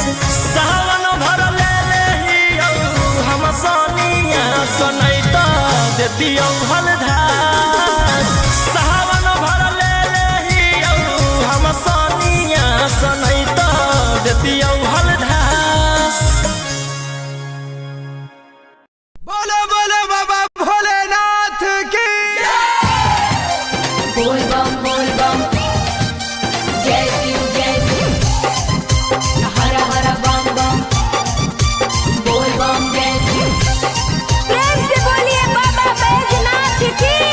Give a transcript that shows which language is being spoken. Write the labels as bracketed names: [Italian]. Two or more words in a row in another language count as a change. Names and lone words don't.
[Angika] सावन भर ले लेहियौ हम सोनिया सनई तो देतियौ हलधार सावन भर ले लेहियौ हम सोनिया सनई तो देतियौ हलधार [Hindi] बोलो बोलो बाबा भोलेनाथ की बोल बम जय शिव हर हर बम बम बोल बम जय शिव प्रेम से बोलिए बाबा बैजनाथ की